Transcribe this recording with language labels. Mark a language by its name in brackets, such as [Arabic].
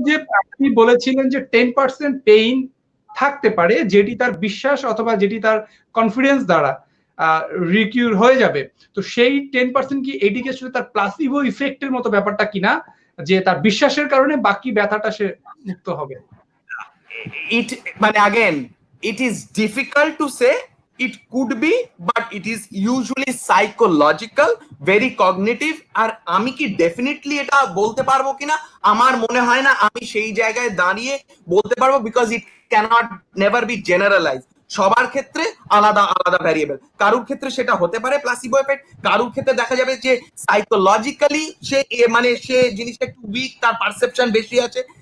[Bangla] যে আপনি বলেছিলেন যে 10% পেইন থাকতে পারে যেটি তার বিশ্বাস অথবা যেটি তার কনফিডেন্স দ্বারা রিকিউর হয়ে যাবে, তো সেই 10% কি এটিকে আসলে তার প্লাসিবো ইফেক্টের মতো ব্যাপারটা কিনা, যে তার বিশ্বাসের কারণে বাকি ব্যথাটা সে মুক্ত হবে? [English] It মানে again it is difficult to say, it could be, but it is usually psychological, very cognitive. [Bangla] আর আমি কি ডেফিনেটলি এটা বলতে পারবো কিনা, আমার মনে হয় না আমি সেই জায়গায় দাঁড়িয়ে বলতে পারবো, [English] because it cannot never be generalized. [Bangla] সবার ক্ষেত্রে আলাদা আলাদা ভ্যারিয়েবল। কারুর ক্ষেত্রে সেটা হতে পারে প্লাসিবো এফেক্ট, কারুর ক্ষেত্রে দেখা যাবে যে সাইকোলজিক্যালি সে মানে সে জিনিসটা একটু উইক, তার পারসেপশন বেশি আছে।